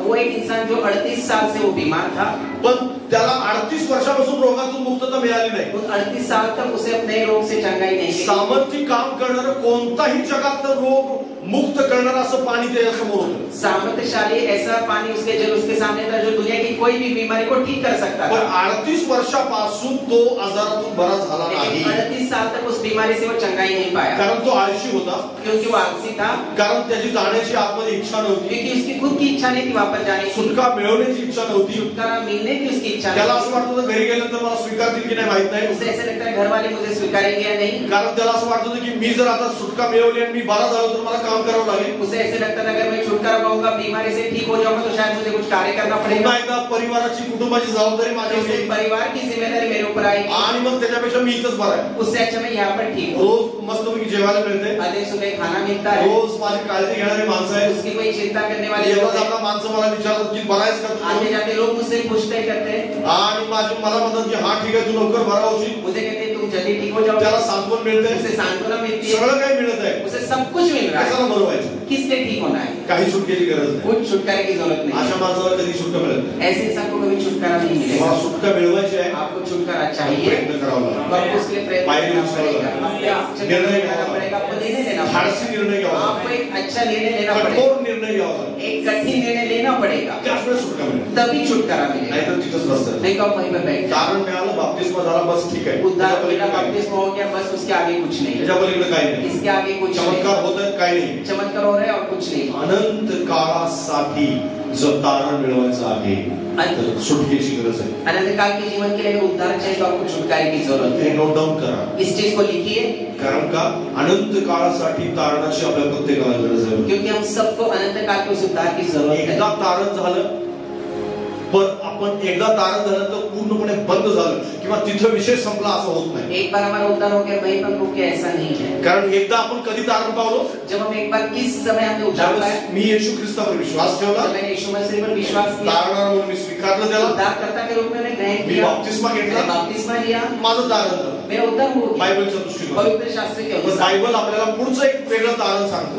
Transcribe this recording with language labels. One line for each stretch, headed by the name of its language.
Hindi: वो एक इंसान जो 38 साल से वो बीमार था,
Marathi: पण त्याला 38 वर्षापासून रोगातून मुक्तता मिळाली नाही.
Hindi: 38 साल तक उसे अपने रोग से चंगाई नहीं मिली.
Marathi: सामर्थ्य काम करणारं कोणताही जगातलं रोग मुक्त करणारं असं पाणी त्याच्यासमोर होतं.
Hindi: सामर्थ्यशाली ऐसा पानी उसके जल उसके सामने था जो दुनिया की कोई भी बीमारी को ठीक कर सकता था.
Marathi: पण 38 वर्षापासून तो आजारातून बरा झाला नाही.
Hindi: 38 साल तक उस बीमारी से वो चंगाई नहीं पाया.
Marathi: कारण तो आळशी होता,
Hindi: क्योंकि वो आलसी था,
Marathi: कारण त्याची जाण्याची आतमध्ये इच्छा नव्हती,
Hindi: क्योंकि उसकी खुद की इच्छा नहीं थी वापस जाने की.
Marathi: सुटका मिळवण्याची इच्छा नव्हती.
Hindi: छुटकारा मिलने की उसकी इच्छा.
Marathi: त्याला असं वाटत होतं घरी गेल्यानंतर मला स्वीकारतील की नाही माहित नाही.
Hindi: उसे ऐसे लगता है घर वाले मुझे स्वीकारेंगे या नहीं.
Marathi: कारण त्याला असं वाटत होतं की मी जर आता सुटका मिळवली आणि मी बरा झालो तर मला काम करावं लागेल.
Hindi: उसे ऐसे लगता था अगर मैं छुटकारा पाऊंगा, बीमारी से ठीक हो जाऊंगा तो शायद मुझे कुछ कार्य करना पड़ेगा.
Marathi: पुन्हा एकदा परिवाराची कुटुंबाची जबाबदारी माझ्यावर येईल.
Hindi: परिवार की जिम्मेदारी मेरे ऊपर आएगी.
Marathi: आणि मग त्याच्यापेक्षा मी इथंच बरा आहे.
Hindi: उससे अच्छा मैं यहाँ पर ठीक हूँ.
Marathi: रोज मस्तपैकी जेवायला मिळते,
Hindi: आधे सुबह खाना मिलता है,
Marathi: रोज माझी काळजी घेणारी माणसं आहेत,
Hindi: उसकी कोई चिंता करने वाले
Marathi: जेव्हा आपला माणसं मला विचारतात की बरा आहेस का तू,
Hindi: आते जाते लोग मुझसे पूछते करते हैं
Marathi: आणि मला म्हणतात की हा ठीक आहे तू लवकर बरा होशील.
Hindi: मुझे कहते हैं तुम जल्दी ठीक हो जाओ.
Marathi: त्याला सांत्वन मिळते,
Hindi: उसे सांत्वना मिलती है,
Marathi: सगळं काही मिळत आहे,
Hindi: उसे सब कुछ मिल रहा है.
Marathi: कशाला बरं व्हायचं,
Hindi: किस लिए ठीक होना है.
Marathi: काही सुटकेची गरज नाही.
Hindi: कुछ छुटकारे की जरूरत नहीं.
Marathi: अशा माणसाला कधी सुटका मिळत नाही.
Hindi: ऐसे इंसान को कभी छुटकारा नहीं मिलेगा.
Marathi: मला सुटका मिळवायची आहे,
Hindi: आपको छुटकारा चाहिए,
Marathi: प्रयत्न करावा लागेल.
Hindi: आपको उसके लिए प्रयत्न करना पड़ेगा,
Marathi: निर्णय
Hindi: करना पड़ेगा, आपको निर्णय लेना पड़ेगा,
Marathi: धाडसी निर्णय घ्यावा लागेल,
Hindi: आपको एक अच्छा निर्णय लेना पड़ेगा,
Marathi: कठोर निर्णय घ्यावा लागेल,
Hindi: एक कठिन निर्णय लेना पड़ेगा,
Marathi: त्याचवेळी सुटका मिळेल.
Hindi: तभी छुटकारा मिलेगा.
Marathi: नाहीतर तिथंच रस्ता
Hindi: नहीं तो वहीं पर बैठ
Marathi: कारण मिळालं, बाप्तिस्मा झाला, बस ठीक आहे.
Hindi: उद्धार मिला, बपतिस्मा हो गया, बस उसके आगे कुछ नहीं.
Marathi: त्याच्या पलीकडे काही नाही.
Hindi: इसके आगे कुछ नहीं.
Marathi: चमत्कार होत आहेत काही नाही.
Hindi: चमत्कार हो रहे और कुछ नहीं.
Marathi: अनंत काळासाठी जर तारण मिळवायचं आहे तर सुटकेची गरज आहे.
Hindi: अनंत काल के जीवन के लिए उद्धार चाहिए तो आपको छुटकारे की जरूरत
Marathi: हे
Hindi: है.
Marathi: नोट डाऊन करा.
Hindi: इस चीज को लिखिए,
Marathi: कारण का अनंत काळासाठी तारणाची आपल्या प्रत्येकाला गरज आहे.
Hindi: क्योंकि हम सबको अनंत काल के उस उद्धार की जरूरत है.
Marathi: एकदा तारण झालं, पण आपण एकदा तारण झालं तर पूर्णपणे बंद झालं किंवा तिथं विषय संपला असं होत नाही.
Hindi: एक बार हमारा उद्धार हो गया वहीं पर रुक गया, ऐसा नहीं है.
Marathi: कारण एकदा आपण कधी तारण पावलो,
Hindi: जब हम एक बार किस समय हमने उद्धार पाया,
Marathi: मी येशू ख्रिस्तावर विश्वास ठेवला,
Hindi: मैंने यीशु मसीह पर विश्वास किया,
Marathi: तारणावर म्हणून मी स्वीकारलं त्याला,
Hindi: उद्धारकर्ता के रूप में मैंने ग्रहण
Marathi: मी
Hindi: किया,
Marathi: बपतिस्मा घेतला,
Hindi: बपतिस्मा लिया,
Marathi: माझं तारण झालं.
Hindi: मेरा उद्धार हो गया
Marathi: बायबलच्या दृष्टीने.
Hindi: पवित्र शास्त्र के अनुसार.
Marathi: बायबल आपल्याला पुढचं एक वेगळं तारण सांगतं.